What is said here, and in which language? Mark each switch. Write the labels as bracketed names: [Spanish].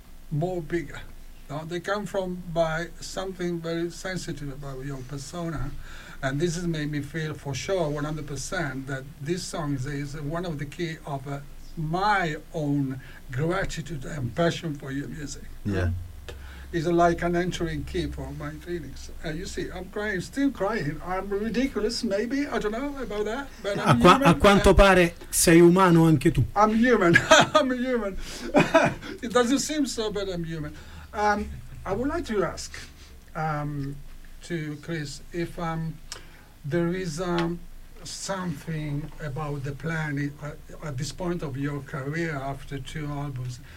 [English] No, they come from by something very sensitive about your persona, and this has made me feel for sure 100% that this song is one of the key of my own gratitude and passion for your music. Yeah. Is like an entering key for my feelings. You see, I'm crying, still crying. I'm ridiculous, maybe. I don't know about that. But I'm human. [Italian] A quanto pare sei umano anche tu. [English] I'm human. It doesn't seem so, but I'm human. I would like to ask to Chris if there is something about the plan at this point of your career after two albums.